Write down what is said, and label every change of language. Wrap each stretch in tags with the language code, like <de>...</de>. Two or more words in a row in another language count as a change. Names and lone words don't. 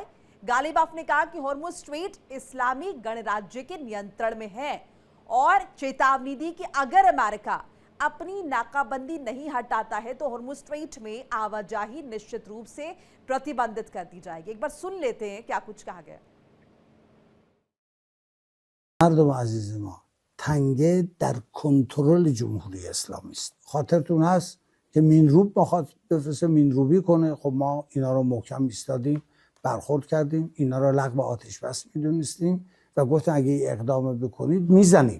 <hi>गालिबाफ ने कहा कि हॉर्मुज स्ट्रेट इस्लामी गणराज्य के नियंत्रण में है और चेतावनी दी कि अगर अमेरिका अपनी नाकाबंदी नहीं हटाता है तो हॉर्मुज स्ट्रेट में आवाजाही निश्चित रूप से प्रतिबंधित कर दी जाएगी। एक बार सुन लेते हैं क्या कुछ कहा गया।</hi> <fa>مردم عزیز ما، تنگه در کنترل جمهوری اسلامی است. خاطرتون هست که مینروب بخواد بفرسته مینروبی کنه، خب ما اینا رو محکم ایستادیم، برخورد کردیم، اینا رو لغو آتش بس میدونستیم و گفتن اگه این اقدام بکنید میزنیم.</fa>